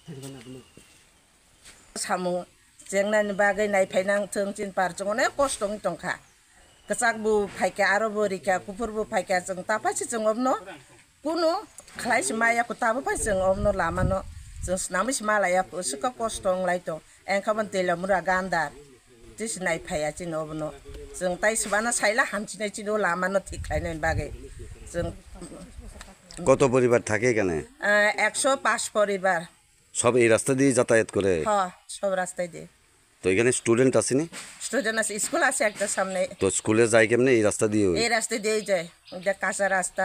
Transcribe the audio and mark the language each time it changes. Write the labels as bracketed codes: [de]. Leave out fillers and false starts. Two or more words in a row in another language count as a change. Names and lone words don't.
[trp] सामु जेंनानि बागै नायफायनांथों जिन पारजों अनेक खस्थ'नि दंखा गोजाकबो फायखा आरो परीक्षा कुफुरबो फायखा जों ताफासि जों अबनो कुनु खालायसि मायाखौ ताबोफाय जों अबनो लामानो जों स्नामिसि मालायाखौ सुखा खस्थ'ं लायदों एंखाबन तेलमुरा गान्दार दिस नायफाया जिन अबनो जों ताइसबाना साइला हामथिनाय जिन लामानो ठीक खालायनायनि बागै जों [bn] কত পরিবার থাকে এখানে? 105 পরিবার। সব এই রাস্তা দিয়ে যাতায়াত করে? হ্যাঁ, সব রাস্তায় দিয়ে। তো এখানে স্টুডেন্ট আসেনি? স্টুডেন্ট আছে, স্কুল আছে একটা সামনে। তো স্কুলে যায় কেমনে? এই রাস্তা দিয়ে? এই রাস্তা দিয়ে যায়, এটা কাঁচা রাস্তা।